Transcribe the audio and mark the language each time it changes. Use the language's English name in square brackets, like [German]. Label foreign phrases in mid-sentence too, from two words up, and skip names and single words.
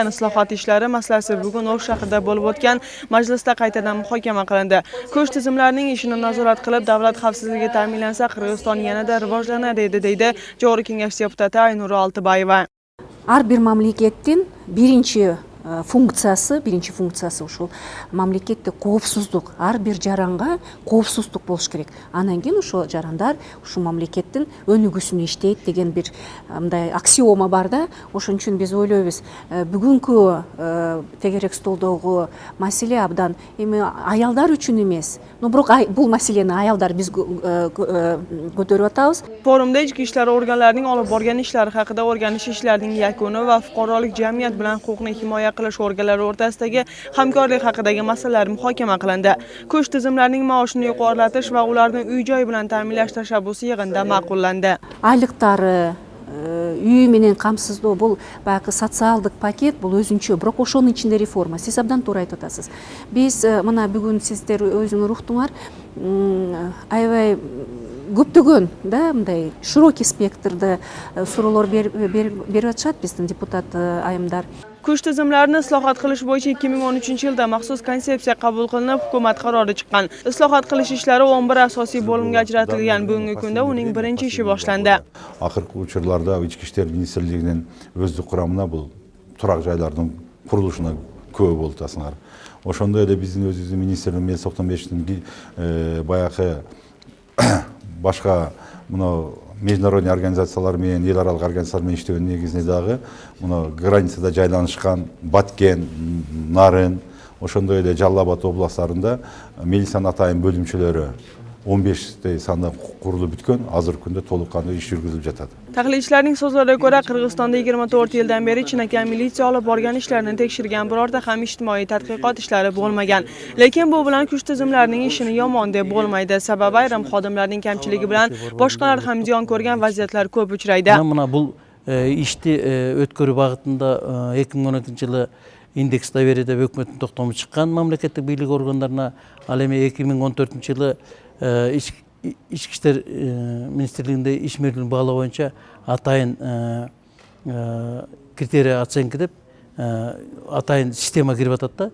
[Uzbek] Islohot ishlari masalasi bugun O'sh shahrida bo'lib o'tgan majlisda qaytadan muhokama qilindi. Kuch tizimlarining ishini nazorat qilib, davlat xavfsizligi ta'minlansa, Qirg'iziston yanada rivojlanadi, deydi Jog'or kengash deputati Aynura Oltibayeva. Har bir mamlakatning birinchi funksiyasi [Kyrgyz] ушул мамлекетте коопсуздук, ар бир жаранга коопсуздук болуш керек. Анан кийин ошол жарандар ушул мамлекеттин өнүгүүсүнө иштейт деген бир мындай аксиома бар да. Ошон үчүн биз ойлойбуз, бүгүнкү тегерек столдогу маселе абдан эми аялдар үчүн эмес. Бирок бул маселени аялдар биз көтөрүп атабыз. [Uzbek] Forumda ichki ishlar organlarining olib borgan ishlari haqida o'rganish ishlarining yakuni va fuqarolik jamiyat bilan huquqni himoya qilish organlari o'rtasidagi hamkorlik haqidagi masalalar muhokama qilindi. Kuch tizimlarining maoshini yuqorilatish va ularni uy-joy bilan ta'minlash tashabbusi yig'inda ma'qullandi. [Kyrgyz] Айлыктары, үй менен камсыздоо бул баягы социалдык пакет, бул өзүнчө, бирок ошонун ичинде реформа. Сиз абдан туура айтып атасыз. Биз мына бүгүн сиздер өзүңөр уктуңар, аябай көптөгөн да мындай [Russian] широкий спектрде [Kyrgyz] суроолор берип атышат биздин депутат айымдар. [Uzbek] Kuch tizimlarini islohot qilish bo'yicha 2013-yilda maxsus konsepsiya qabul qilinib, hukumat qarori chiqqan. Islohot qilish ishlari 11 asosiy bo'limga ajratilgan. Bugungi kunda uning birinchi ishi boshlandi. [Kyrgyz] Акыркы учурларда Ички иштер министрлигинин өздүк курамына бул турак жайлардын курулушуна көп болду асыңар. Ошондой эле биздин өзүбүздүн министрлигибиз Мел Соктонбековдун баягы башка мына [Russian] международный организациялар [Kyrgyz] менен, эл аралык организациялар менен иштөө негизинде дагы мына границада жайланышкан Баткен, Нарын, ошондой эле Жалал Абад областтарында милициянын атайын бөлүмчөлөрү 15 санда курулуп бүткөн, азыркы күндө толук кандуу иш жүргүзүлүп жатат. [Uzbek] Tahlilchilarning so'zlariga ko'ra, Qirg'izistonda 24 yildan beri chinakam militsiya olib borgan ishlarini tekshirgan birorta ham ijtimoiy tadqiqot ishlari bo'lmagan. Lekin bu bilan kuch tizimlarining ishini yomon deb bo'lmaydi. Sababi ayrim xodimlarning kamchiligi bilan boshqalar ham ziyon ko'rgan vaziyatlar ko'p uchraydi. Mana bu ishni o'tkazүү [Kyrgyz] багытында 2012-жылы [Russian] индекс доверия [Kyrgyz] деп өкмөттүн токтому чыккан мамлекеттик бийлик органдарына, ал эми 2014-жылы Ички иштер министрлигинде иш мезгилин баглоо боюнча атайын [Russian] критерий оценка [Kyrgyz] деп атайын система кирип атат да.